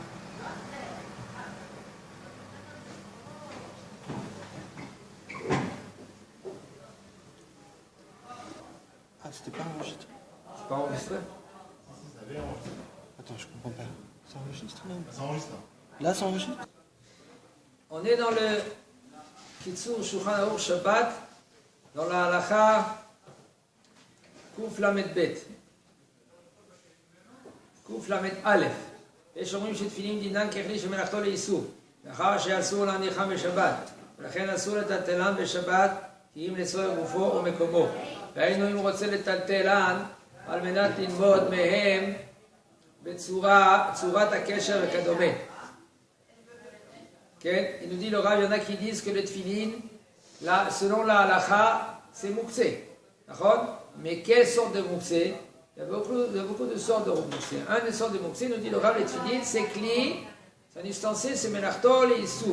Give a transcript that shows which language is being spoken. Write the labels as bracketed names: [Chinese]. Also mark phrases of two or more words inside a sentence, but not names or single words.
[French] Ah, c'était pas enregistré. C'est pas enregistré? Attends, je comprends pas. Ça enregistre là? Ça enregistre. Là, ça enregistre? On est dans le Kitsur Shulchan Aruch Shabbat, dans la halakha [Hebrew] קוף למד בית. [French] Kuf Lamed Aleph. [Hebrew] יש אומרים שתפילין דינן ככלי שמלאכתו לאיסור, מאחר שאסור להניחם בשבת, ולכן אסור לטלטלן בשבת, כי אם לצורך גופו או מקומו. והיינו אם רוצה לטלטלן, על מנת ללמוד מהם בצורת הקשר וכדומה. Okay. [French] Il nous dit le Rav, il y en a qui disent que le tefillin, là, selon la halakha, c'est mouksé. Mais quelle sorte de mouksé? Il y a beaucoup de sortes de mouksé. Un des sortes de mouksé, nous dit le Rav, le tefillin, c'est cli, c'est un ustensile, c'est melachto et issour.